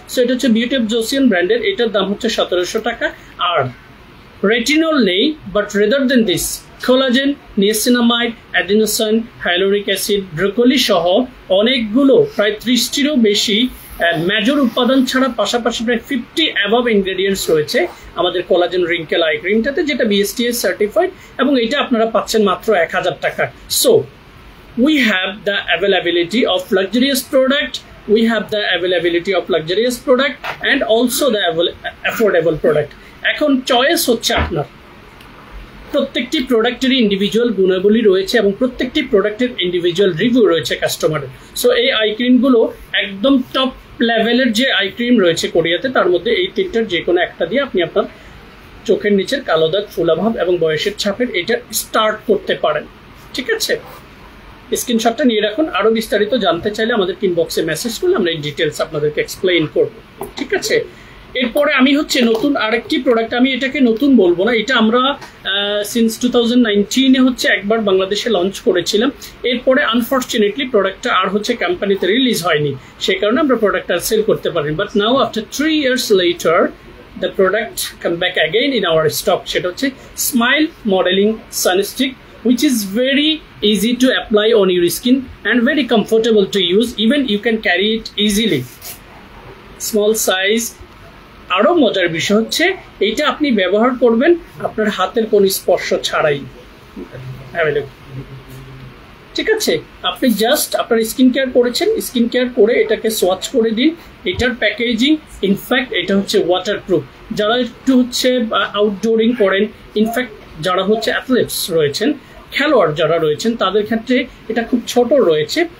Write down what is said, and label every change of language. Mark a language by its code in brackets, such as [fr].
[bn] So এটা হচ্ছে beauty of জোসিয়ান ব্র্যান্ডের, এটার দাম হচ্ছে 1700 টাকা। আর রেটিনল নেই, [en] but rather then this [bn] collagen, niacinamide, adenosine, হাইলোরিক acid, broccoli সহ অনেকগুলো প্রায় 30টিরও বেশি মেজর উপাদান ছাড়া পাশাপাশি প্রায় 50 অ্যাবভ ইনগ্রেডিয়েন্টস রয়েছে আমাদের কোলাজেন রিঙ্কেল আই ক্রিমটাতে, যেটা BSTS সার্টিফাইড, এবং এটা আপনারা পাচ্ছেন মাত্র 1000 টাকা। [en] So we have the availability of luxurious product, we have the availability of luxurious product and also the affordable product. [bn] এখন চয়েস হচ্ছে আপনার। প্রত্যেকটি প্রোডাক্টেরই ইন্ডিভিজুয়াল গুণাবলী রয়েছে এবং প্রত্যেকটি প্রোডাক্টের ইন্ডিভিজুয়াল রিভিউ রয়েছে কাস্টমারের। সো এই আই ক্রিমগুলো একদম টপ লেভেলের যে আই ক্রিম রয়েছে কোরিয়াতে, তার মধ্যে এই তিনটার যে কোনো একটা দিয়ে আপনি আপনার চোখের নিচের কালো দাগ, ফুলাভাব এবং বয়সের ছাপের এটা স্টার্ট করতে পারেন। ঠিক আছে, স্ক্রিনশটটা নিয়ে রাখুন। আরো বিস্তারিত জানতে চাইলে আমাদের ইনবক্সে মেসেজ করলে আমরা এই ডিটেলস আপনাদেরকে এক্সপ্লেইন করব। ঠিক আছে, এরপরে আমি হচ্ছে নতুন আরেকটি প্রোডাক্ট, আমি এটাকে নতুন বলবো না, এটা আমরা সিন্স 2019-এ হচ্ছে একবার বাংলাদেশে লঞ্চ করেছিলাম। এরপরে আনফর্চুনেটলি প্রোডাক্টটা আর হচ্ছে কোম্পানিতে রিলিজ হয়নি, সেই কারণে আমরা প্রোডাক্টটা সেল করতে পারিনি। [en] but now after 3 years later the product come back again in our stock, [bn] সেটা হচ্ছে smile modelling সানস্টিক, [en] which is very easy to apply on your skin and very comfortable to use, even you can carry it easily, small size। [bn] আরো মজার বিষয় হচ্ছে এইটা আপনি ব্যবহার করবেন আপনার হাতের কোনো স্পর্শ ছাড়াই। ঠিক আছে, আপনি জাস্ট আপনার স্কিন কেয়ার করেছেন, স্কিন কেয়ার করে এটাকে সোয়াচ করে দিন। এটার প্যাকেজিং ইনফ্যাক্ট এটা হচ্ছে ওয়াটারপ্রুফ। যারা একটু হচ্ছে আউটডোরিং করেন, ইনফ্যাক্ট যারা হচ্ছে অ্যাথলেটস রয়েছেন, খেলোয়াড় যারা রয়েছেন, তাদের ক্ষেত্রে এটা খুব ছোট রয়েছে।